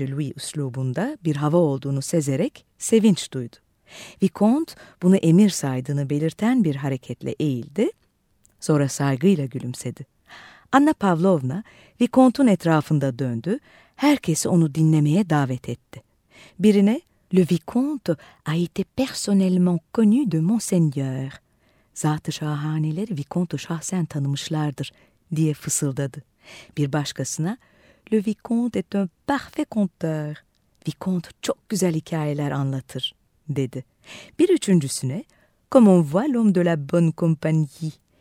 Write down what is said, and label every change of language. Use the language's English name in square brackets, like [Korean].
[Turkish] Louis üslubunda bir hava olduğunu sezerek sevinç duydu. Vicomte bunu emir saydığını belirten bir hareketle eğildi, sonra saygıyla gülümsedi. Anna Pavlovna Vicomte'un etrafında döndü, herkesi onu dinlemeye davet etti. Birine, [French] "Le Vicomte a été personnellement connu de Monseigneur. [Turkish] Zat-ı şahaneleri Vicomte'u şahsen tanımışlardır," diye fısıldadı. Bir başkasına, [French] "Le Vicomte est un parfait conteur. [Turkish] Vicomte çok güzel hikayeler anlatır," dedi. Bir üçüncüsüne, [French] "Comme on voit l'homme de la bonne compagnie.